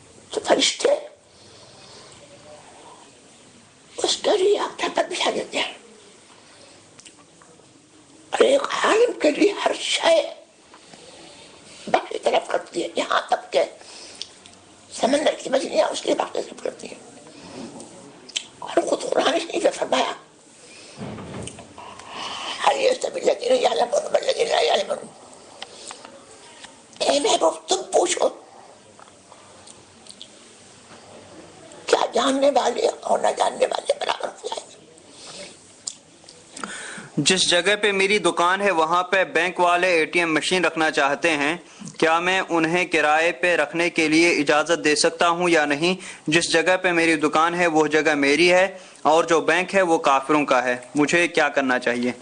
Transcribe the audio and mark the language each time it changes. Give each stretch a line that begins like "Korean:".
Urdu: تو فرشتے اس کے لیے اپنے پر بچھا دیتے ہیں، اور ایک عالم کے لیے ہر شے باقی طرف کرتی ہے، یہاں تک کہ سمندر کی مچھلیاں اس کے باقی طرف کرتی ہیں. اور خود قرآن شریف نے فرمایا
Arabic: هل يستوي الذين يعلمون والذين لا يعلمون.
Urdu: اے محبوب تم پوچھو کیا جاننے والے اور نہ جاننے والے برابر ہو جائیں گے؟ جس جگہ پہ میری دکان ہے وہاں پہ بینک والے ATM مشین رکھنا چاہتے ہیں، کیا میں انہیں کرائے پہ رکھنے کے لیے اجازت دے سکتا ہوں یا نہیں؟ جس جگہ پہ میری دکان ہے وہ جگہ میری ہے اور جو بینک ہے وہ کافروں کا ہے، مجھے کیا کرنا چاہیے؟